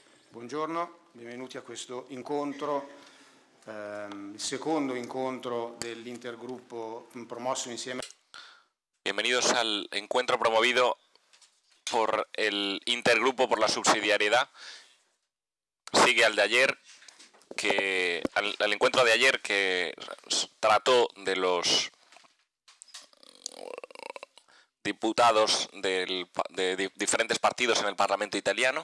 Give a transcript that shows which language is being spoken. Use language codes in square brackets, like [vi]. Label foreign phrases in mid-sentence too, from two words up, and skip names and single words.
[it] Buongiorno, benvenuti a questo incontro, il secondo incontro dell'intergruppo promosso insieme. [es] Bienvenidos al encuentro promovido por el Intergrupo por la Subsidiariedad. Sigue al de ayer, al encuentro de ayer que trató de los diputados de diferentes partidos en el Parlamento italiano.